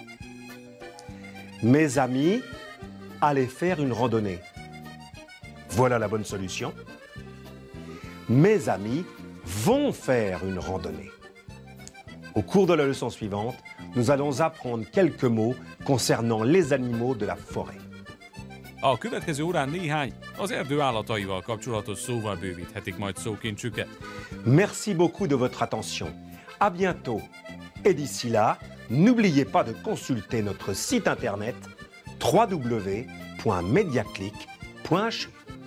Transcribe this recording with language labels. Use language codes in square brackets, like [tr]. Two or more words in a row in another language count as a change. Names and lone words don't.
[fr] Mes amis allaient faire une randonnée. Voilà la bonne solution. Mes amis vont faire une randonnée. Au cours de la leçon suivante, nous allons apprendre quelques mots concernant les animaux de la forêt. [hu] A következő órán néhány az erdő állataival kapcsolatos szóval bővíthetik majd szókincsüket. [fr] Merci beaucoup de votre attention. À bientôt. Et d'ici là, n'oubliez pas de consulter notre site internet www.mediaclick.ch.